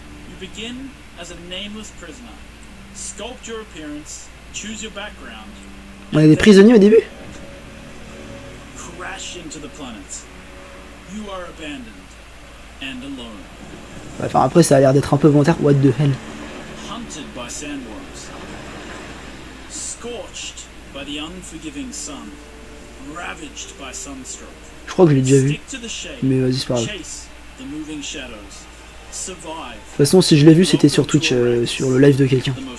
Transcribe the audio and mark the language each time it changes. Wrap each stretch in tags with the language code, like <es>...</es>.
<en>You begin as a nameless prisoner. Sculpt your appearance, choose your background.</en> <fr>On est des prisonniers au début.</fr> <en>Crash into the planet. You are abandoned. And alone.</en> <fr>Enfin après ça a l'air d'être un peu volontaire.</fr> <en>What the hell? Hunted by sandworms. Scorched by the unforgiving sun. Ravaged by sunstroke.</en> <fr>Je crois que je l'ai déjà vu. Mais vas-y c'est pas grave. De toute façon si je l'ai vu c'était sur Twitch, sur le live de quelqu'un.</fr>